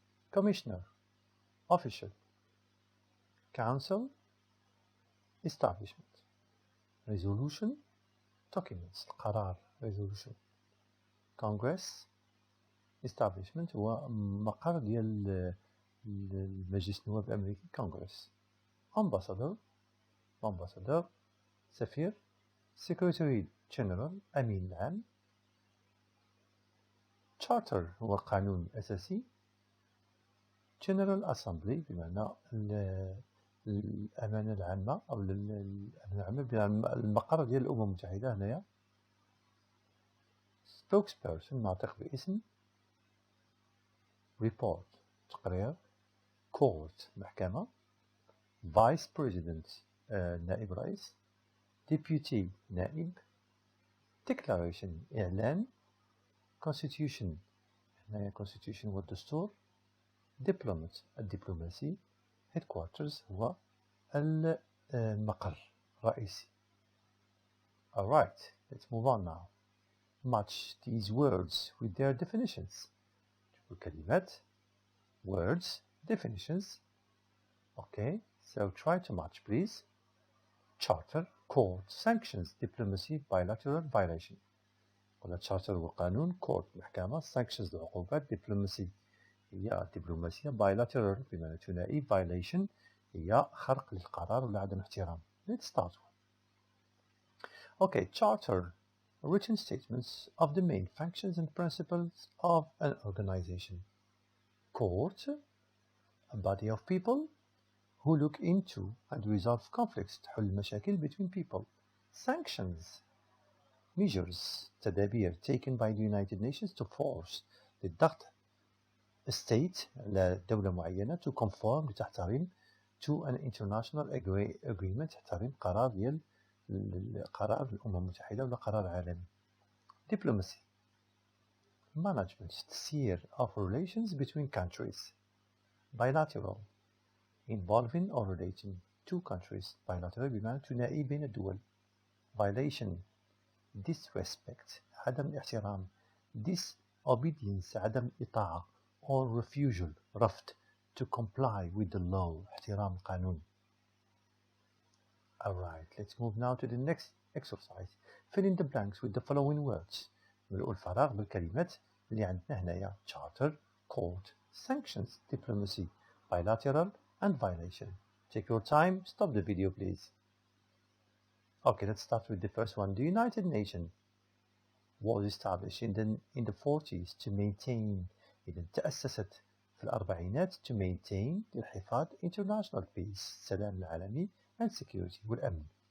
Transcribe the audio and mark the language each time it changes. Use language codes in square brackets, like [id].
[en] Commissioner official council establishment resolution documents القرار resolution Congress [ar] establishment هو مقر ديال المجلس النواب الأمريكي كونغرس. [en] ambassador سفير. secretary general [ar] أمين العام. charter هو قانون أساسي. [en] general assembly [ar] بمعنى الأمانة العامة أو الأمانة العامة بمعنى المقر ديال الأمم المتحدة هنايا. spokesperson ناطق باسم. [en] report تقرير. court محكمة. vice president [ar] نائب رئيس. [en] deputy نائب. declaration إعلان. [ar] constitution هنايا constitution هو الدستور. [en] diplomat الدبلوماسي. [ar] headquarters هو المقر الرئيسي. [en] Alright, let's move on now. Match these words with their definitions. كلمات words definitions. Okay, so try to match please. Charter, court, sanctions, diplomacy, bilateral, violation. [ar] قلنا charter هو قانون. [en] court محكمة. sanctions العقوبات. [ar] diplomacy هي الدبلوماسية. bilateral بمعنى ثنائي. violation هي خرق للقرار ولا عدم احترام. [en] Let's start. Okay, charter, written statements of the main functions and principles of an organization. Court, a body of people who look into and resolve conflicts, [ar] تحل مشاكل [en] between people. Sanctions, measures, تدابير taken by the United Nations to force للضغط state [ar] لدولة معينة [en] to conform لتحترم to an international agreement [ar] تحترم قرار ديال قرار الأمم المتحدة ولا قرار عالمي. [en] Diplomacy, management, تسيير of relations between countries. Bilateral, involving or relating to countries. [ar] Bilateral بمعنى ثنائي بين الدول. [en] Violation, disrespect [ar] عدم الاحترام. [en] Disobedience [ar] عدم الإطاعة [en] or refusal رفض to comply with the law [ar] احترام القانون. [en] Alright, let's move now to the next exercise. Fill in the blanks with the following words. [ar] نملؤ الفراغ بالكلمات اللي عندنا هنايا. [en] charter, court, sanctions, diplomacy, bilateral and violation. Take your time, stop the video please. Okay, let's start with the first one. The United Nations was established in the 40s to maintain [ar] إذا تأسست في الأربعينات [en] to maintain للحفاظ international peace [ar] السلام العالمي [en] and security والأمن.